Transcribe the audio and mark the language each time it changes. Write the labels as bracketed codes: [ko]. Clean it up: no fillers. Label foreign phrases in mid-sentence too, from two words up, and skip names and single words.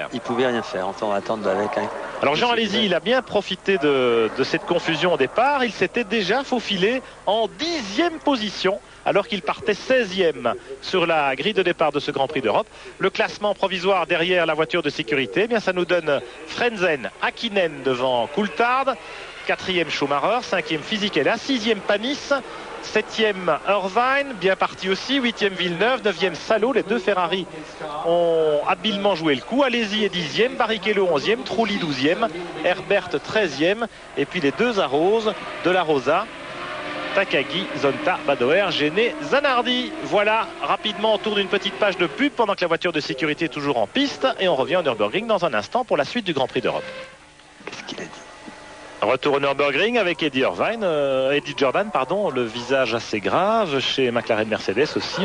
[fr] Il pouvait rien faire, on va attendre avec. Hein. Alors Jean Alesi, il a bien profité de cette confusion au départ. Il s'était déjà faufilé en 10e position alors qu'il partait 16e sur la grille de départ de ce Grand Prix d'Europe. Le classement provisoire derrière la voiture de sécurité, eh bien ça nous donne Frenzen, Hakkinen devant Coulthard, 4e Schumacher, 5e Fisichella, 6e Panis, 7e Irvine, bien parti aussi, 8e Villeneuve, 9e Salo. Les deux Ferrari ont habilement joué le coup. Alesi est 10e, Barrichello 11e, Trulli 12e, Herbert 13e, et puis les deux Arros de la Rosa, Takagi, Zonta, Badoer, Géné, Zanardi. Voilà, rapidement autour d'une petite page de pub pendant que la voiture de sécurité est toujours en piste et on revient au Nürburgring dans un instant pour la suite du Grand Prix d'Europe. Qu'est-ce qu'il a dit? Retour au Nürburgring avec Eddie Jordan, le visage assez grave chez McLaren Mercedes aussi.